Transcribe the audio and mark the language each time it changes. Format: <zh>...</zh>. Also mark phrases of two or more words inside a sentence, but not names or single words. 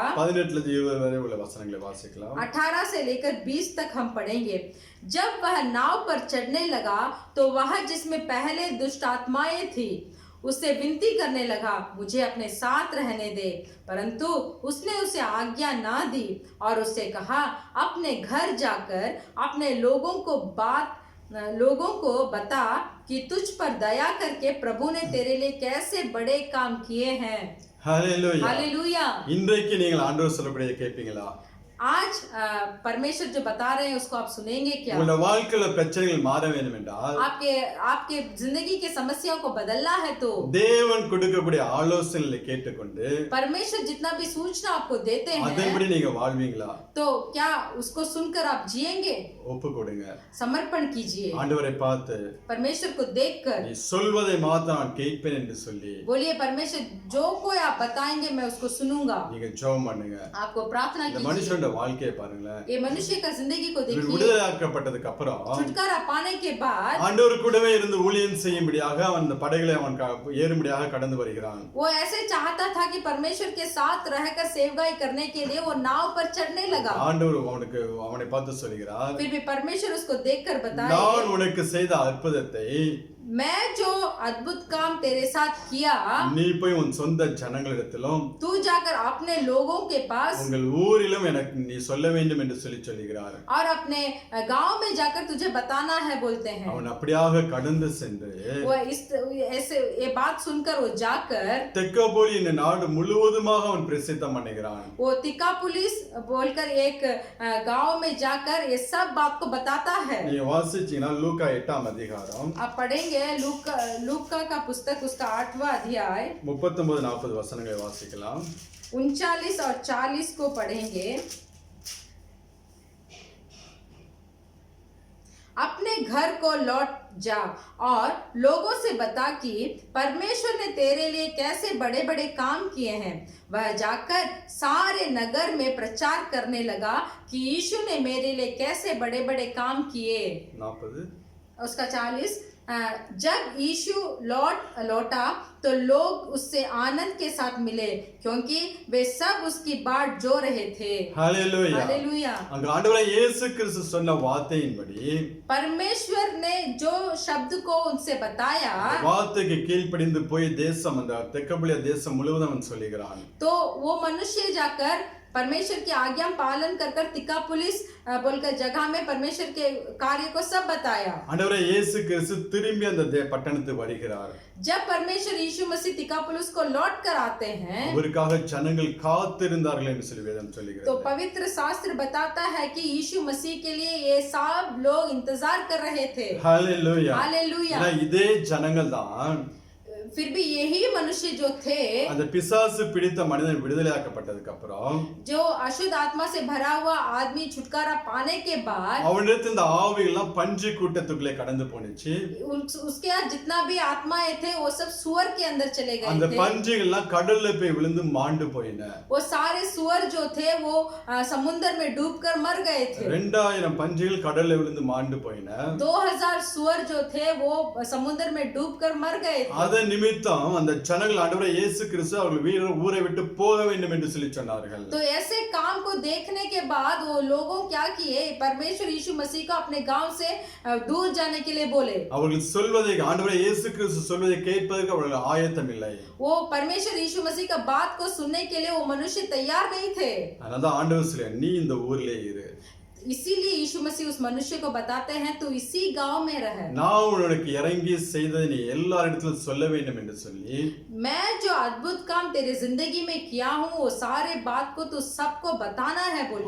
<ta>18-20 வரை உள்ள वचनங்களை வாசிக்கலாம்.</ta> <hi>18 से लेकर 20 तक हम पढ़ेंगे। जब वह नाव पर चढ़ने लगा तो वह जिसमें पहले दुष्ट आत्माएं थी उससे विनती करने लगा, मुझे अपने साथ रहने दे, परंतु उसने उसे आज्ञा ना दी और उससे कहा, अपने घर जाकर अपने लोगों को बता कि तुझ पर दया करके प्रभु ने तेरे लिए कैसे बड़े काम किए हैं।</hi> <ta>ஹல்லேலூயா.</ta> <hi>हालेलुया।</hi> <ta>இன்றைக்கு நீங்கள் ஆண்டவர் சொல்லக்கூடிய கேட்பீங்களா?</ta> <hi>आज परमेश्वर जो बता रहे हैं उसको आप सुनेंगे क्या?</hi> <ta>உங்களோட வாழ்க்கையில பிரச்சனைகள் மாற வேண்டும் என்றால்</ta> <hi>आपके जिंदगी के समस्याओं को बदलना है तो</hi> <ta>தேவன் கொடுக்கக்கூடிய ஆலோசனைகளை கேட்டுக்கொண்டு</ta> <hi>परमेश्वर जितना भी सूचना आपको देते हैं</hi> <ta>அதன்படி நீங்க வாழ்வீங்களா?</ta> <hi>तो क्या उसको सुनकर आप जिएंगे?</hi> <ta>ஒப்பு கொடுங்க.</ta> <hi>समर्पण कीजिए</hi> <ta>ஆண்டவரை பார்த்து</ta> <hi>परमेश्वर को देखकर,</hi> <ta>நீ சொல்வதை மாத்திரம் நான் கேட்பேன் என்று சொல்லி</ta> <hi>बोलिए परमेश्वर जो कोई आप बताएंगे मैं उसको सुनूंगा।</hi> <ta>நீங்க ஜெபம் பண்ணுங்க.</ta> <hi>आपको प्रार्थना</hi> <ta>இந்த</ta> <hi>कीजिए।</hi> <ta>மனுஷனோட வாழ்க்கையை பாருங்களேன்.</ta> <hi>ये मनुष्य का जिंदगी को</hi> <ta>இவர்</ta> <hi>देखिए।</hi> <ta>விடுதலையாக்கப்பட்டதுக்கு அப்புறம்</ta> <hi>छुटकारा पाने के बाद</hi> <ta>ஆண்டவர் கூடவே இருந்து ஊழியம் செய்யும்படியாக அவன் அந்த படகுல அவன் ஏறும்படியாக கடந்து வருகிறான்.</ta> <hi>वो ऐसे चाहता था कि परमेश्वर के साथ रहकर सेवकाई करने के लिए वो नाव पर चढ़ने लगा।</hi> <ta>ஆண்டவர் அவனை பார்த்து சொல்கிறார்,</ta> <hi>फिर भी परमेश्वर उसको देखकर बताए,</hi> <ta>நான் உனக்கு செய்த அற்புதத்தை</ta> <hi>मैं जो अद्भुत काम तेरे साथ किया,</hi> <ta>நீ போய் உன் சொந்த ஜனங்களிடத்திலும்</ta> <hi>तू जाकर अपने लोगों के पास</hi> <ta>உங்கள் ஊரிலும் எனக்கு நீ சொல்ல வேண்டும் என்று சொல்லுகிறார்.</ta> <hi>और अपने गांव में जाकर तुझे बताना है बोलते हैं।</hi> <ta>அவன் அப்படியாக கடந்து சென்று</ta> <hi>वो ऐसे ये बात सुनकर वो जाकर</hi> <ta>தெக்கப்போலி இந்த நாடு முழுவதுமாக அவன் பிரசித்தம் பண்ணுகிறான்.</ta> <hi>वो तिकापुलिस बोलकर एक गांव में जाकर ये सब बात को बताता है।</hi> <ta>நீங்க வாசிச்சீங்கன்னா லூக்கா 8ஆம் அதிகாரம்</ta> <hi>आप पढ़ेंगे लूका का पुस्तक उसका 8वां अध्याय</hi> <ta>39-40 वचनங்களை வாசிக்கலாம்.</ta> <hi>39 और 40 को पढ़ेंगे। अपने घर को लौट जा और लोगों से बता कि परमेश्वर ने तेरे लिए कैसे बड़े बड़े काम किए हैं। वह जाकर सारे नगर में प्रचार करने लगा कि यीशु ने मेरे लिए कैसे बड़े बड़े काम किए। 40 उसका 40, जब यीशु लौटा तो लोग उससे आनंद के साथ मिले क्योंकि वे सब उसकी बाट जो रहे थे।</hi> <ta>ஹalleluya.</ta> <hi>हालेलुया।</hi> <ta>அங்க ஆண்டவராய் இயேசு கிறிஸ்து சொன்ன வார்த்தையின்படி</ta> <hi>परमेश्वर ने जो शब्द को उनसे बताया</hi> <ta>வார்த்தைக்கு கீழ்ப்படிந்து போய் தேசம் அந்த தெக்கப்பலிய தேசம் முழுவதும் அவன் சொல்லுகிறான்.</ta> <hi>तो वो मनुष्य जाकर परमेश्वर की आज्ञा पालन कर कर तिकापुलिस बोलकर जगह में परमेश्वर के कार्य को सब बताया।</hi> <ta>ஆண்டவராய் இயேசு கிறிஸ்து திரும்பி அந்த பட்டணத்துக்கு வருகிறார்.</ta> <hi>जब परमेश्वर यीशु मसीह तिकापुलिस को लौट कर आते हैं</hi> <ta>அவருக்காக ஜனங்கள் காத்திருந்தார்கள் என்று சொல்லி வேதம்</ta> <hi>तो</hi> <ta>சொல்லுகிறது.</ta> <hi>पवित्र शास्त्र बताता है कि यीशु मसीह के लिए ये सब लोग इंतजार कर रहे थे।</hi> <ta>ஹalleluya.</ta> <hi>हालेलुया।</hi> <ta>ஏன்னா இதே ஜனங்கள் தான்</ta> <hi>फिर भी यही मनुष्य जो थे</hi> <ta>அந்த பிசாசு பிடித்த மனிதன் விடுதலையாக்கப்பட்டதுக்கு அப்புறம்</ta> <hi>जो अशुद्ध आत्मा से भरा हुआ आदमी छुटकारा पाने के बाद</hi> <ta>அவனிடத்து இந்த ஆவிகள்லாம் பன்றி கூட்டத்துக்குள்ளே கடந்து போனுச்சு.</ta> <hi>उसके बाद जितना भी आत्माएं थे वो सब सुअर के अंदर चले</hi> <ta>அந்த</ta> <hi>गए थे।</hi> <ta>பன்றிகள்லாம் கடல்ல போய் விழுந்து மாண்டு போயின.</ta> <hi>वो सारे सुअर जो थे वो समुद्र में डूबकर मर गए थे।</hi> <ta>2000 பன்றிகள் கடல்ல விழுந்து மாண்டு போயின.</ta> <hi>2000 सुअर जो थे वो समुद्र में डूबकर मर गए थे।</hi> <ta>அதன் நிமித்தம் அந்த ஜனங்கள் ஆண்டவரே இயேசு கிறிஸ்து அவர்கள் ஊரை விட்டு போக வேண்டும் என்று சொல்லி சொன்னார்கள்.</ta> <hi>तो ऐसे काम को देखने के बाद वो लोगों क्या किए, परमेश्वर यीशु मसीह को अपने गांव से दूर जाने के लिए बोले।</hi> <ta>அவர்கள் சொல்வதை ஆண்டவரே இயேசு கிறிஸ்து சொல்வதை கேட்பதற்கு அவர்கள் ஆயத்தம் இல்லை.</ta> <hi>वो परमेश्वर यीशु मसीह का बात को सुनने के लिए वो मनुष्य तैयार नहीं थे।</hi> <ta>அதனால தான் ஆண்டவர் சொல்றார், நீ இந்த ஊர்லயே இரு.</ta> <hi>इसीलिए यीशु मसीह उस मनुष्य को बताते हैं तो इसी गांव में रहे।</hi> <ta>நான் உனக்கு இறங்கி செய்ததை நீ எல்லாரிடத்திலும் சொல்ல வேண்டும் என்று சொல்லி</ta> <hi>मैं जो अद्भुत काम तेरे जिंदगी में किया हूँ वो सारे बात को तो सबको बताना है बोलकर</hi>